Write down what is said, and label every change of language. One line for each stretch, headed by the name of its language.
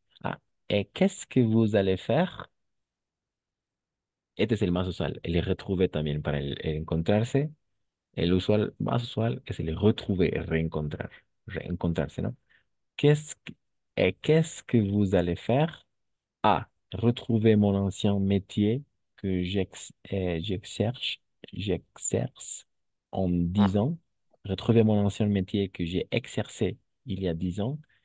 French: Ah, et qu'est-ce que vous allez faire?
Spanish: Este es el más usual. El retrouver también para el encontrarse. El usual, más usual es el retrouver, reencontrar. Reencontrarse, ¿no?
French: Qu'est-ce que vous allez faire? A. Retrouver mon ancien métier que j'exerce en 10 ans. Retrouver mon ancien métier que j'ai exercé il y a 10 ans.